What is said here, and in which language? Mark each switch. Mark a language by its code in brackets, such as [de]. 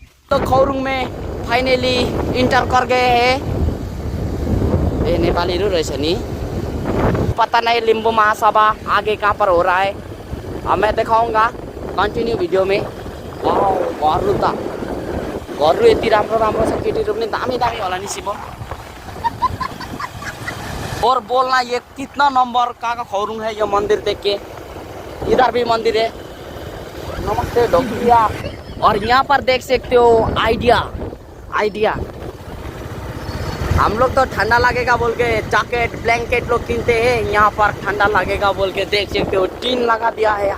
[hi] तो खौरुंग में finally inter कर गए हैं। ये नेपाली [ne] रहेछ नि, [hi] पता नहीं लिंबू महासभा आगे कहाँ पर हो रहा है। मैं दिखाऊंगा कंटिन्यू वीडियो में। [ne] घरहरू यति राम्रो छ, केटीहरू पनि दामी होला नि शिव। [hi] और बोलना ये कितना नंबर का खौरुंग है। ये मंदिर देख के, इधर भी मंदिर है। नमस्ते डोकिया। और यहाँ पर देख सकते हो आइडिया। हम लोग तो ठंडा लगेगा बोल के जैकेट ब्लैंकेट लोग किनते हैं, यहाँ पर ठंडा लगेगा बोल के देख सकते हो टीन लगा दिया है।